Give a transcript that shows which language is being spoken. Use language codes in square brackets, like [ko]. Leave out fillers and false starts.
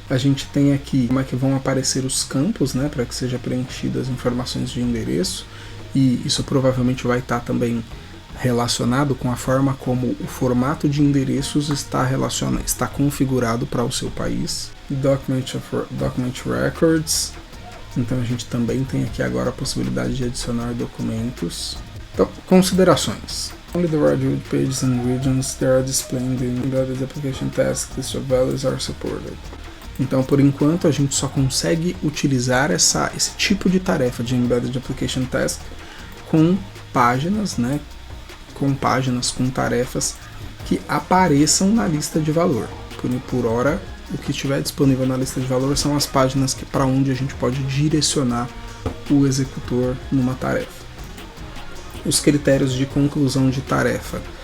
[pt] A gente tem aqui como é que vão aparecer os campos, né, para que seja preenchidas as informações de endereço, e isso provavelmente vai estar também relacionado com a forma como o formato de endereços está configurado para o seu país. Document Records. Então a gente também tem aqui agora a possibilidade de adicionar documentos. Então, considerações. [en] Only the right pages and regions that are displaying the embedded application task list of values are supported. [pt] Então, por enquanto, a gente só consegue utilizar esse tipo de tarefa de embedded application task com páginas, né? Com tarefas que apareçam na lista de valor. Por hora, o que estiver disponível na lista de valor são as páginas para onde a gente pode direcionar o executor numa tarefa. Os critérios de conclusão de tarefa.